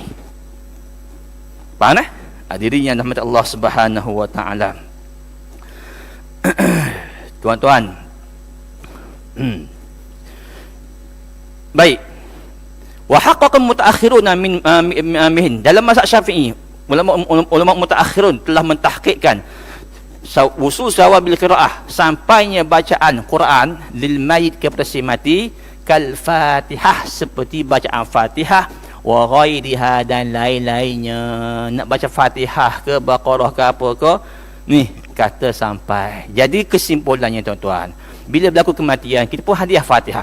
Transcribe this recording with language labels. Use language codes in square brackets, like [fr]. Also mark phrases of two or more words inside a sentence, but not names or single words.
[ms] Faham hadirin yang rahmat [ar] الله سبحانه وتعالى. [ms] Tuan-tuan. Baik. [ar] وحقق المتأخرون من [ms] dalam mazhab Syafi'i, [ar] علماء متأخرون [ms] telah mentahqiqkan [ar] وصول ثواب القراءة, [ms] sampainya bacaan Quran [ar] للميت [ms] kepada si mati [ar] كالفاتحة, [ms] seperti bacaan Fatihah [ar] وغيرها [ms] dan lain-lainnya. Nak baca Fatihah ke Baqarah ke apa ke ni kata sampai. Jadi kesimpulannya tuan-tuan, bila berlaku kematian kita pun hadiah Fatihah.